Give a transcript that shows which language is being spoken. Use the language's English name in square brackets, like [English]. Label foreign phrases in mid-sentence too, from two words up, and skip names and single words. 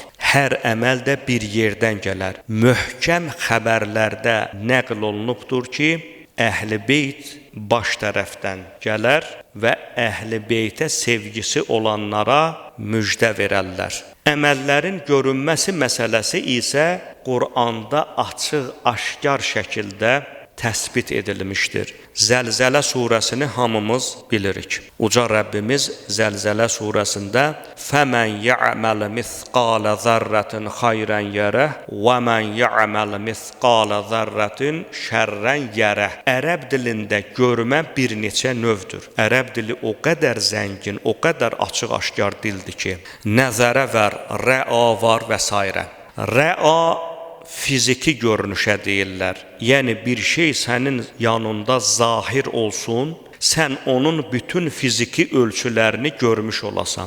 [Azerbaijani] Hər əməl də bir yerdən gələr. Möhkəm xəbərlərdə nəql olunubdur ki, Əhl-i Beyt baş tərəfdən gələr və Əhl-i Beytə sevgisi olanlara müjdə verərlər. Əməllərin görünməsi məsələsi isə Quranda açıq-aşkar şəkildə təsbit edilmişdir. Zəlzələ surəsini hamımız bilirik. Uca Rəbbimiz Zəlzələ surəsində [Arabic] فَمَنْ يَعْمَلْ مِثْقَالَ ذَرَّةٍ خَيْرًا يَرَهُ وَمَنْ يَعْمَلْ مِثْقَالَ ذَرَّةٍ شَرًّا يَرَهُ. [Azerbaijani] Ərəb dilində görmə bir neçə növdür. Ərəb dili o qədər zəngin, o qədər açıq-aşkar dildir ki, nəzərə var, rə'a var və s. Rə'a fiziki görünüşə deyirlər. Yəni bir şey sənin yanında zahir olsun, sən onun bütün fiziki ölçülərini görmüş olasan.